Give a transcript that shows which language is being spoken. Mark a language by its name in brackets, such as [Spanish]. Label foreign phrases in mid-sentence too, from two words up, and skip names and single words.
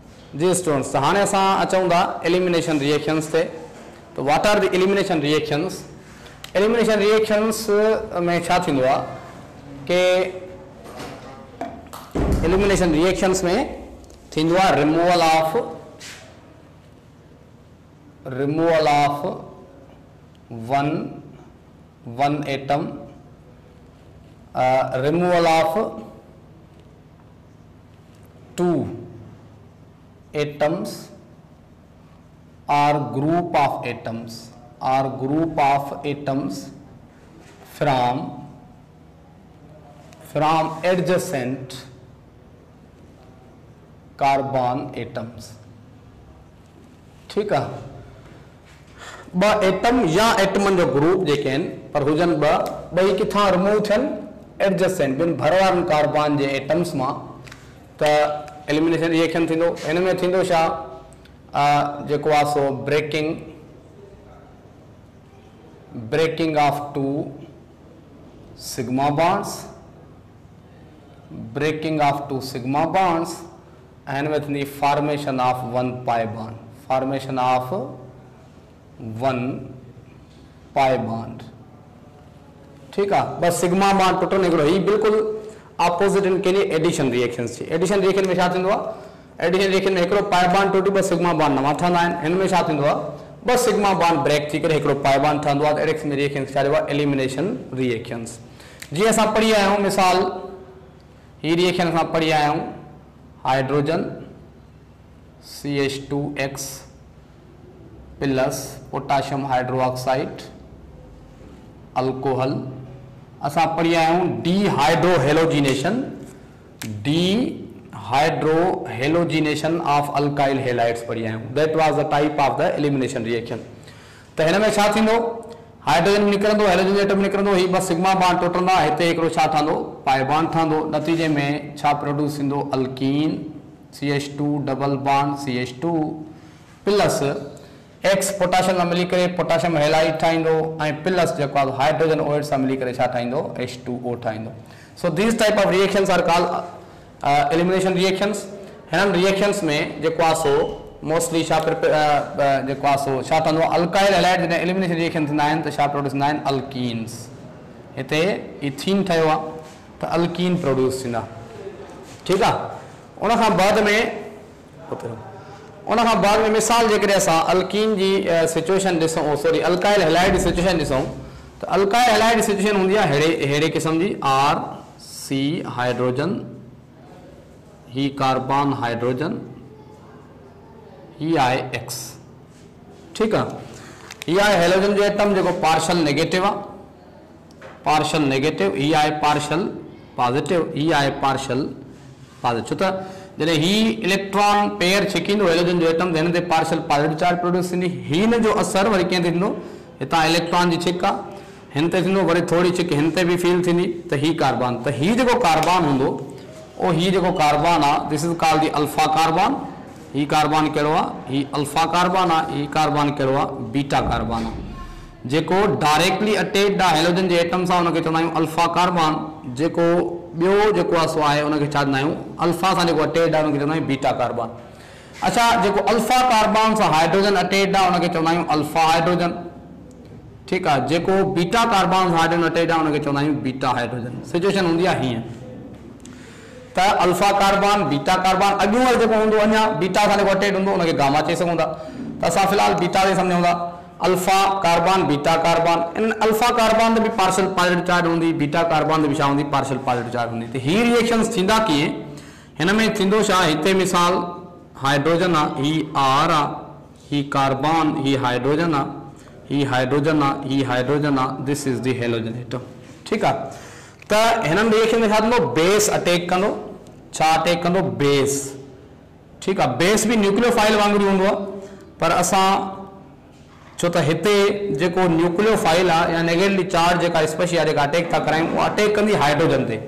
[Sindhi] जी स्टूडेंट्स, हाँ असां अचूं था एलिमिनेशन रिएक्शंस ते। [English] तो what are the elimination reactions? elimination reactions [Sindhi] में छा थींदो आहे कि [English] elimination reactions [Sindhi] में थींदो आहे [English] removal of one atom, removal of 2 atoms or group of atoms from adjacent carbon atoms। [Hindi] ठीक है, [Sindhi] ब एटम या एटमन जो ग्रुप जेके आहिनि पर हुजनि ॿई किथां रिमूव थियनि एडजसेंट ॿिनि भरवारनि कार्बन जे एटम्स मां, त [English] elimination reaction [Sindhi] थींदो। हिन में थींदो छा, जेको आहे सो [English] breaking of 2 sigma bonds, breaking of 2 sigma bonds and [Sindhi] में थींदी [English] formation of 1 pi bond, formation of 1 pi bond. [Hindi] ठीक है, [Sindhi] बस [English] sigma bond [Sindhi] टुटो निकिरो। ही बिल्कुलु ऑपोजिट [Hindi] इनके लिए [English] addition reactions [Sindhi] थी। [English] addition reaction [Sindhi] में छा थींदो आहे, [English] addition reaction [Sindhi] में हिकिड़ो [English] pi bond [Sindhi] टुटी ॿ [English] sigma bond [Sindhi] नवां ठहंदा आहिनि। हिन में छा थींदो आहे, ॿ [English] sigma bond break [Sindhi] थी करे हिकिड़ो [English] pi bond [Sindhi] ठहंदो आहे। [English] addition reaction [Sindhi] छा चइबो आहे, [English] elimination reactions. [Sindhi] जीअं असां पढ़ी आया आहियूं, मिसाल ही रिएक्शन असां पढ़ी आया आहियूं, [English] hydrogen CH2X plus potassium hydroxide alcohol. [Sindhi] असां पढ़ी आया आहियूं [English] dehydrohalogenation of alkyl halides [Sindhi] पढ़ी आया आहियूं। [English] that was the type of the elimination reaction. [Sindhi] त हिन में छा थींदो, हाइड्रोजन निकिरंदो, हेलोजन एटम निकिरंदो, ही ॿ [English] sigma bond [Sindhi] टुटंदा, हिते हिकिड़ो छा ठहंदो, [English] pi bond [Sindhi] ठहंदो। नतीजे में छा प्रोड्यूस थींदो, [English] alkene CH2 double bond CH2 plus X potassium [Sindhi] सां मिली करे [English] potassium halide [Sindhi] ठाहींदो ऐं प्लस जेको आहे हाइड्रोजन ओइड सां मिली करे छा ठाहींदो, H2O ठाहींदो। [English] so these type of reactions are called elimination reactions. [Sindhi] हिननि रिएक्शंस में जेको आहे सो मोस्टली छा जेको आहे सो छा ठहंदो, [English] alkyl halide [Sindhi] जॾहिं [English] elimination reaction [Sindhi] थींदा आहिनि त छा प्रोड्यूस थींदा आहिनि, अल्कीन्स। हिते इथीन ठहियो आहे त [English] alkene produce [Sindhi] थींदा। ठीकु आहे, उनखां बाद में मिसाल जेकॾहिं असां अल्कीन जी सिचुएशन ॾिसूं, [English] sorry alkyl halide [Sindhi] जी सिचुएशन ॾिसूं, त [English] alkyl halide [Sindhi] जी सिचुएशन हूंदी आहे अहिड़े क़िस्म जी, [English] RC hydrogen, [Sindhi] ही [English] carbon hydrogen, [Sindhi] ही आहे X। ठीकु आहे, ही आहे हेलोजन जो एटम जेको [English] partial negative [Sindhi] आहे, [English] partial negative, [Sindhi] ही आहे [English] partial positive, [Sindhi] ही आहे [English] partial positive. [Sindhi] छो त जॾहिं ही [English] electron pair [Sindhi] छिकींदो हेलोजन जो एटम, हिन ते [English] partial positive charge [Sindhi] प्रोड्यूस थींदी। हिन जो असर वरी कीअं थींदो, हितां इलेक्ट्रॉन जी छिक आहे, हिन ते थींदो, वरी थोरी छिक हिन ते बि फील थींदी, त ही कार्बन, त ही जेको कार्बन हूंदो, ओ ही जेको कार्बन आहे, [English] this is called the alpha carbon. [Sindhi] ही कार्बन कहिड़ो आहे, ही [English] alpha carbon [Sindhi] आहे। ही कार्बन कहिड़ो आहे, [English] beta carbon [Sindhi] आहे। जेको [English] directly attached [Sindhi] आहे हेलोजन जे एटम सां, उनखे चवंदा आहियूं [English] alpha carbon. [Sindhi] जेको ॿियो जेको आहे सो आहे, उनखे छा चवंदा आहियूं, अल्फा सां जेको अटैच्ड आहे उनखे चवंदा आहियूं [English] beta carbon. [Sindhi] अच्छा, जेको [English] alpha carbon [Sindhi] सां हाइड्रोजन अटैच्ड आहे उनखे चवंदा आहियूं [English] alpha hydrogen. [Sindhi] ठीकु आहे, जेको [English] beta carbon [Sindhi] सां हाइड्रोजन अटैच्ड आहे उनखे चवंदा आहियूं [English] beta hydrogen. [Sindhi] सिचुएशन हूंदी आहे हीअं, त [English] alpha carbon beta carbon, [Sindhi] अॻियूं वारो जेको हूंदो अञा बीटा सां जेको अटैच्ड हूंदो उनखे गामा चई सघूं था। त असां फ़िलहाल बीटा ते सम्झूं था, [English] alpha carbon beta carbon. [Sindhi] इन [English] alpha carbon [Sindhi] ते बि [English] partial positive charge [Sindhi] हूंदी, [English] beta carbon [Sindhi] ते बि छा हूंदी, [English] partial positive charge [Sindhi] हूंदी। त ही रिएक्शंस थींदा कीअं, हिन में थींदो छा, हिते मिसाल हाइड्रोजन आहे, ही R आहे, ही कार्बन, ही हाइड्रोजन आहे, ही हाइड्रोजन आहे, ही हाइड्रोजन आहे, [English] this is the halogen atom. [Sindhi] ठीकु आहे, त हिननि रिएक्शन में छा थींदो, [English] base attack [Sindhi] कंदो। छा अटैक कंदो, बेस। ठीकु आहे, बेस बि न्यूक्लियोफाइल वांगुरु हूंदो आहे, पर असां छो त हिते जेको न्यूक्लियोफाइल आहे या [English] negatively charged [Sindhi] जेका स्पेशी आहे जेका अटैक था करायूं, उहा अटैक कंदी हाइड्रोजन ते।